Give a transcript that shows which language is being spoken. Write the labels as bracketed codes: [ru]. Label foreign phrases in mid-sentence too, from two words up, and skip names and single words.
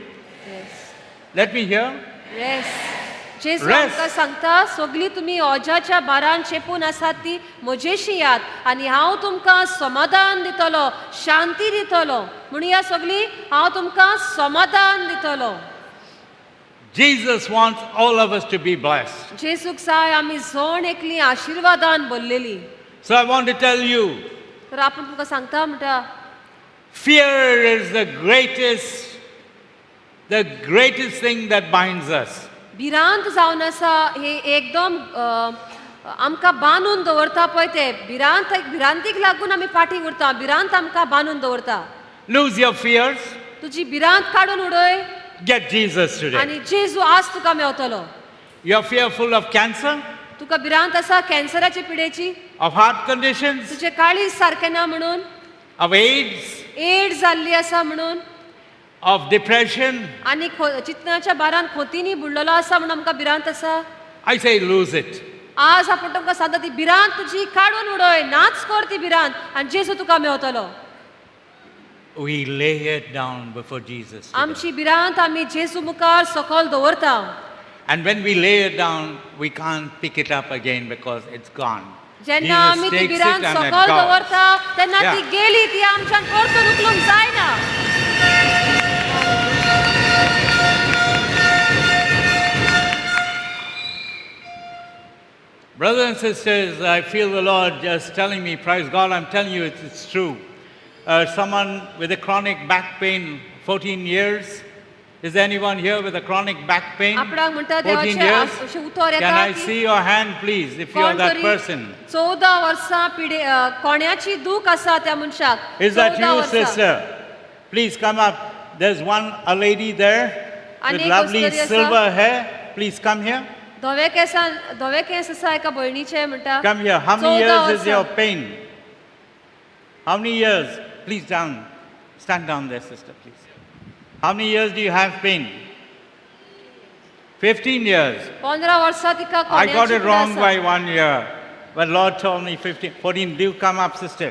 [en] Let me hear. जेजू Rest. [kok] आमकां सांगता, सगळी तुमी ओजाच्या भारान चेपून आसात ती म्हजेशी यात आनी हांव तुमकां समाधान दितलो, शांती दितलो. म्हणुया सगळी, हांव तुमकां समाधान दितलो. [en] Jesus wants all of us to be blessed. [kok] जेजूक जाय आमी जण एकली आशिर्वादान भरलेली. [en] So I want to tell you, [kok] तर आपूण तुमकां सांगता म्हणटा, [en] fear is the greatest thing that binds us. [kok] भिरांत जावन आसा हे एकदम आमकां बांदून दवरता पळय ते भिरांतीक लागून आमी फाटीं उरता. भिरांत आमकां बांदून दवरता. [en] Lose your fears. [kok] तुजी भिरांत काडून उडय [en] Get Jesus today. [kok] आनी जेजू आज तुका मेवतलो. [en] You're fearful of cancer, [kok] तुका भिरांत आसा कॅन्सराची पिडेची, [en] of heart conditions, [kok] तुजे काळीज सारकें ना म्हणून, [en] of AIDS, [kok] एड्स जाल्ली आसा म्हणून, [en] of depression. [kok] आनी चिंतनाच्या भारान खोतीनी बुडलेलो आसा म्हणून आमकां भिरांत आसा. [en] I say lose it. [kok] आज आपूण तुमकां सांगता ती भिरांत तुजी काडून उडय, नाच कर ती भिरांत आनी जेजू तुका मेवतलो. [en] We lay it down before Jesus today. [kok] आमची भिरांत आमी जेजू मुखार सकयल दवरता. [en] And when we lay it down, we can't pick it up again because it's gone. [kok] जेन्ना आमी [en] Jesus [kok] ती [en] takes it [kok] भिरांत [en] and it [kok] सकयल [en] goes. [kok] दवरता तेन्ना ती [en] Yeah. [kok] गेली, ती आमच्यान परतून उखलूंक जायना. [en] Brothers and sisters, I feel the Lord just telling me, praise God, I'm telling you it's true. Someone with a chronic back pain, 14 years. Is there anyone here with a chronic back pain? [kok] आपणाक म्हणटा [en] 14 [kok] देवाचे [en] years? [kok] अशें उतर [en] Can [kok] येता [en] I [kok] की [en] see your hand, please, if you are [kok] कोण [en] that [kok] तरी [en] person? [kok] 14 वर्सां कोण्याची दूख आसा त्या मनशाक. [en] Is that 14 you, [kok] वर्सां. [en] sister? Please come up. There's a lady there with [kok] आनी एक [en] lovely [kok] वस्तरी आसा. [en] silver hair. Please come here. [kok] धवे केस आसा एका भयणीचे म्हणटा. [en] Come here. How 14 many years is [kok] वर्सां. [en] your pain? How many years? Please down. Stand down there, sister, please. How many years do you have pain? 15 years. [kok] 15 वर्सां तिका [en] I got [kok] कोण्याची [en] it [kok] पीड [en] wrong [kok] आसा. [en] by 1 year. But Lord told me 15, 14. Do come up, sister.